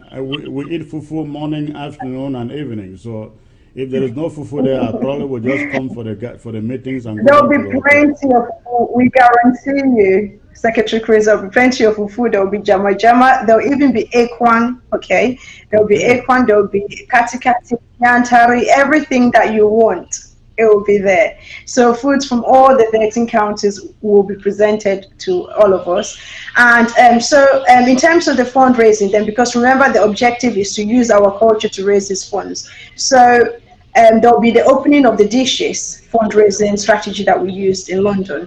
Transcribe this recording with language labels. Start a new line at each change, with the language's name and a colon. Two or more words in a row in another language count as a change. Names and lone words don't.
English: We eat fufu morning, afternoon, and evening. So if there is no fufu there, I probably will just come for the meetings and go There'll home to be the hotel. plenty of food. We guarantee you, Secretary Chris, there'll be plenty of food. There'll be jama jama. There'll even be ekwan. Okay, there'll be Okay. ekwan. There'll be kati kati, yantari, everything that you want. It will be there. So foods from all the 13 counties will be presented to all of us. And in terms of the fundraising, then because remember the objective is to use our culture to raise these funds. So there'll be the opening of the dishes fundraising strategy that we used in London.